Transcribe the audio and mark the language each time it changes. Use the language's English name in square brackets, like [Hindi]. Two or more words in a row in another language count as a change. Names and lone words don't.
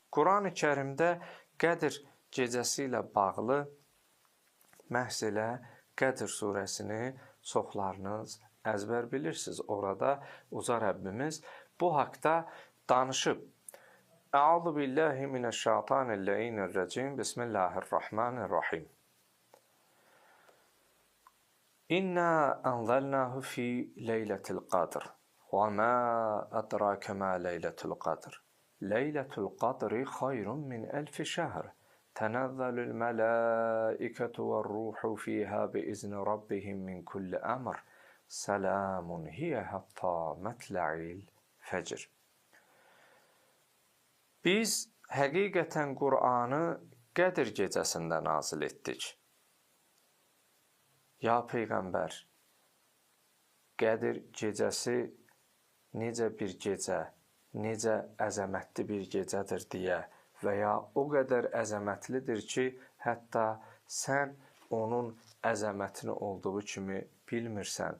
[Azerbaijani] Quran-ı Kərimdə Qədr gecəsi ilə bağlı məhz elə Qədr surəsini çoxlarınız əzbər bilirsiniz. Orada uca Rəbbimiz bu haqda danışıb. [Arabic] أعوذ بالله من الشيطان الرجيم. بسم الله الرحمن الرحيم. إنا أنزلناه في ليلة القدر. وما أدراك ما ليلة القدر. ليلة القدر خير من ألف شهر. تنزل الملائكة والروح فيها بإذن ربهم من كل أمر. سلام هي حتى مطلع الفجر. [Azerbaijani] Biz həqiqətən Qur'anı Qədr gecəsində nazil etdik. Ya Peyğəmbər, Qədr gecəsi necə bir gecə, necə əzəmətli bir gecədir deyə və ya o qədər əzəmətlidir ki, hətta sən onun əzəmətini olduğu kimi bilmirsən.